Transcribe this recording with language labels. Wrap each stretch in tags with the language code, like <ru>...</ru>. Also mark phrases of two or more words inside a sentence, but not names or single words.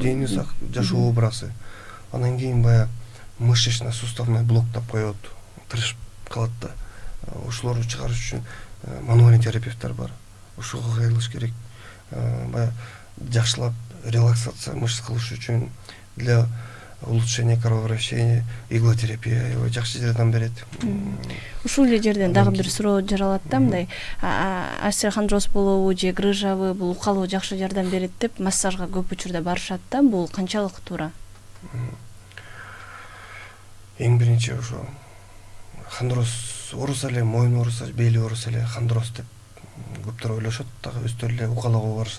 <ky>Дени сак жашоо образы. Анан кийин баягы</ky> <ru>мышечно-суставный блок</ru> <ky>деп коет, тырышып калат да. Ошолорду чыгарыш үчүн мануальный терапевттер бар. Ошого кайрылыш керек. Баягы жакшылап</ky> <ru>релаксация мышц</ru> <ky>кылыш үчүн</ky> <ru>для улучшение кровообращения,</ru> <ky>иглотерапия аябай жакшы жардам берет. Ушул эле жерден дагы бир суроо жаралат да, мындай остеохондроз болобу же грыжабы, бул укалуу жакшы жардам берет деп массажга көп учурда барышат да, бул канчалык туура? Эң биринчи ошо хондроз ооруса эле, моюн ооруса, бели ооруса эле хондроз деп көптөр ойлошот, дагы өздөрү эле укалоого барышат.</ky>